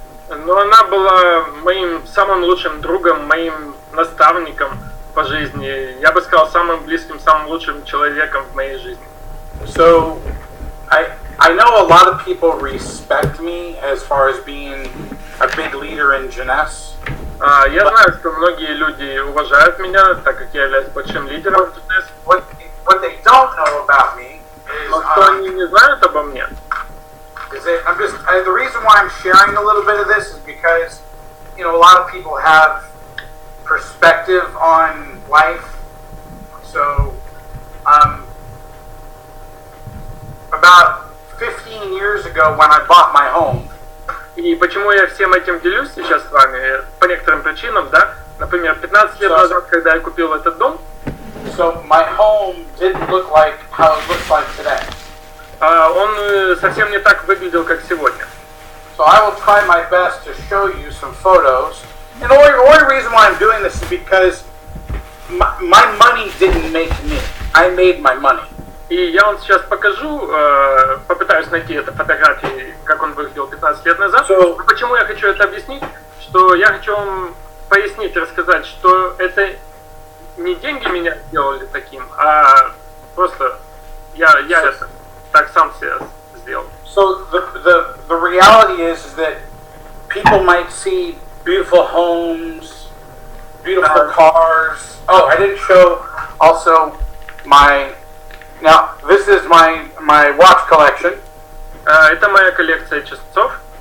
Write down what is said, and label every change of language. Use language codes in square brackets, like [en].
[ru] Но она была моим самым лучшим другом, моим наставником по жизни. Я бы сказал, самым близким, самым лучшим человеком в моей жизни. [en] So, I know a lot of people respect me as far as being a big leader in jeunesse. [ru] Я знаю, что многие люди уважают меня, так как я являюсь большим лидером в jeunesse. [en] What they don't know about me is, [ru] но что они не знают обо мне. [en] The reason why I'm sharing a little bit of this is because, a lot of people have perspective on life. So, about 15 years ago when I bought my home. [ru] И почему я всем этим делюсь сейчас с вами? По некоторым причинам, да? Например, 15 лет назад, когда я купил этот дом, [en] so my home didn't look like how it looks like today. [ru] Он совсем не так выглядел, как сегодня. [en] So I will try my best to show you some photos. And the only reason why I'm doing this is because my money didn't make me. I made my money. [ru] И я вам сейчас покажу, попытаюсь найти это фотографии, как он выглядел 15 лет назад. Почему я хочу это объяснить? Что я хочу вам пояснить, рассказать, что это не деньги меня сделали таким, а просто я это так сам себя сделал. [en] So the reality is that people might see beautiful homes, beautiful cars. Oh, I didn't show also my. Now, this is my watch collection. [ru] Это моя коллекция часов.